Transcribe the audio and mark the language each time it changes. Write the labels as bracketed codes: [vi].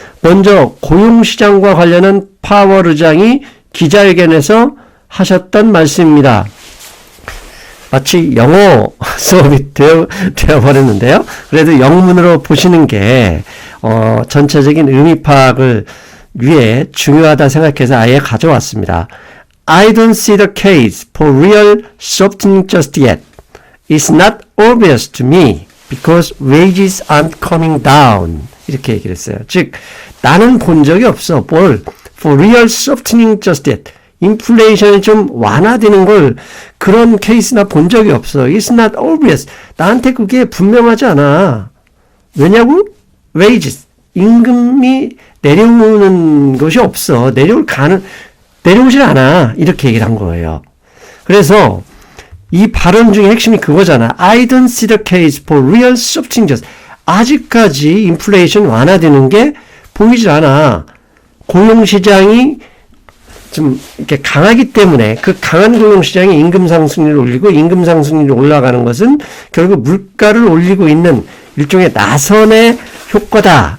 [ko] 먼저 고용시장과 관련한 파월 의장이 기자회견에서 하셨던 말씀입니다. 마치 영어 수업이 되어버렸는데요. 그래도 영문으로 보시는 게 전체적인 의미 파악을 위해 중요하다 생각해서 아예 가져왔습니다. [en] I don't see the case for real softening just yet. It's not obvious to me because wages aren't coming down. [ko] 이렇게 얘기를 했어요. 즉 나는 본 적이 없어. [en] for real softening just yet. [ko] 인플레이션이 좀 완화되는 걸 그런 케이스나 본 적이 없어. [en] It's not obvious. [ko] 나한테 그게 분명하지 않아. 왜냐고? [en] wages. [ko] 임금이 내려오는 것이 없어. 내려오질 않아. 이렇게 얘기를 한 거예요. 그래서 이 발언 중에 핵심이 그거잖아. [en] I don't see the case for real softening just. [ko] 아직까지 인플레이션 완화되는 게 보이질 않아. 고용시장이 좀 이렇게 강하기 때문에 그 강한 고용시장이 임금 상승률을 올리고 임금 상승률이 올라가는 것은 결국 물가를 올리고 있는 일종의 나선의 효과다.